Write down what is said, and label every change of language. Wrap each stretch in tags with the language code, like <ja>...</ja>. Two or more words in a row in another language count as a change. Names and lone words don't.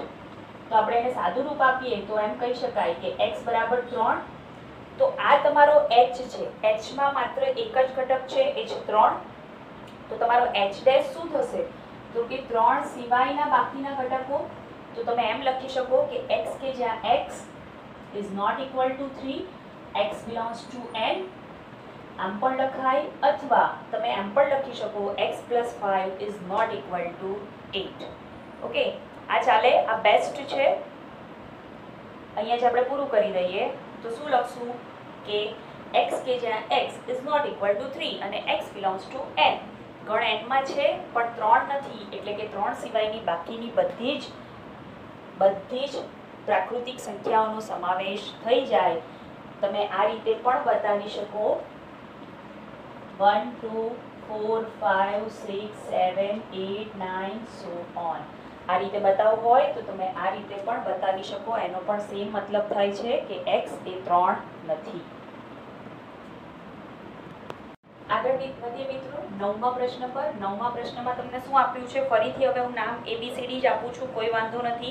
<gu>તો આપણે એને સાદું રૂપ આપીએ તો એમ કહી શકાય કે x = 3. તો આ તમારો h છે, h માં માત્ર એક જ ઘટક છે, એ છે 3. તો તમારો h' શું થશે? તો કે 3 સિવાયના બાકીના ઘટકો. તો તમે એમ લખી શકો કે x કે જ્યાં x ≠ 3,</gu> <en>x belongs to n.</en> <gu>આમ પણ લખાય અથવા તમે એમ પણ લખી શકો x + 5</gu> <en>is not equal to 8.</en> <gu>ઓકે, આ ચાલે, આ બેસ્ટ છે. અહીંયા જ આપણે પૂરું કરી દઈએ. તો શું લખશું કે x કે જ્યાં x</gu> <en>is not equal to 3</en> <gu>અને x</gu> <en>belongs to n.</en> <gu>ગણ n માં છે પણ 3 નથી, એટલે કે 3 સિવાયની બાકીની બધી જ પ્રાકૃતિક સંખ્યાઓનો સમાવેશ થઈ જાય. તમે આ રીતે પણ બતાવી શકો 1 2 4 5 6 7 8 9</gu> <en>so on.</en> <gu>આ રીતે બતાવવું હોય તો તમે આ રીતે પણ બતાવી શકો. એનો પણ સેમ મતલબ થાય છે કે x એ 3 નથી. આગળ વધીએ મિત્રો 9મા પ્રશ્ન પર. 9મા પ્રશ્નમાં તમને શું આપ્યું છે? ફરીથી હવે હું નામ ABCD જ આપું છું, કોઈ વાંધો નથી.</gu>